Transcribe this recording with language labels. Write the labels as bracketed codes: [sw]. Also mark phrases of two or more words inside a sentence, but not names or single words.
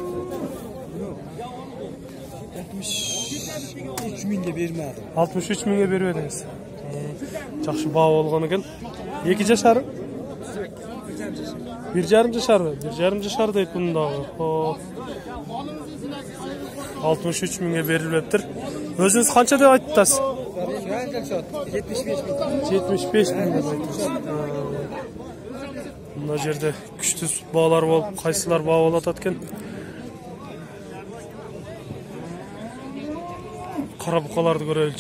[ky] 63 миңге бермедим. 63 миңге берип едиңиз. Жакшы баа болгон экен. 2 жашар? 1,5 жашарбы? 1,5 жашар дейт муну дагы. 63 миңге берилбептир. [kk] Өзіңіз қанша деп айттыңыз? 75 мың деп айттыңыз. Мына жерде күшті бағалар болып, қайсылар баға болады екен? Қара бұқаларды көрелікші.